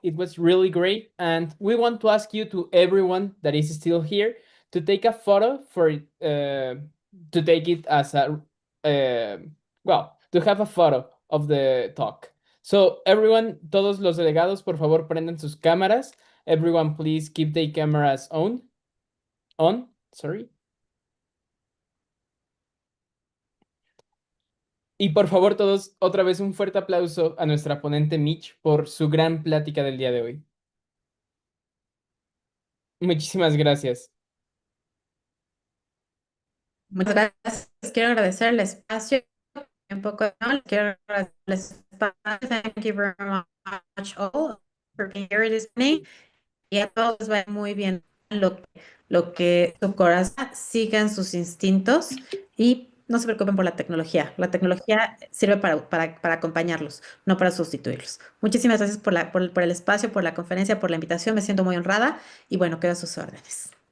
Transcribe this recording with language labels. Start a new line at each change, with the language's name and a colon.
English: It was really great, and we want to ask you to everyone that is still here to take a photo to take it as a to have a photo of the talk. So everyone,
Spanish: todos los delegados, por favor, prendan sus cámaras.
English: Everyone, please keep the cameras on, sorry.
Spanish: Y por favor, todos, otra vez un fuerte aplauso a nuestra ponente Mitch por su gran plática del día de hoy. Muchísimas gracias. Muchas gracias. Quiero agradecer el espacio. Un poco, ¿no? Quiero agradecer el espacio.
English: Thank you very much all for being here this evening.
Spanish: Y a todos les vaya muy bien lo que su corazón sigan sus instintos y no se preocupen por la tecnología. La tecnología sirve para acompañarlos, no para sustituirlos. Muchísimas gracias por el espacio, por la conferencia, por la invitación. Me siento muy honrada y bueno, quedo a sus órdenes.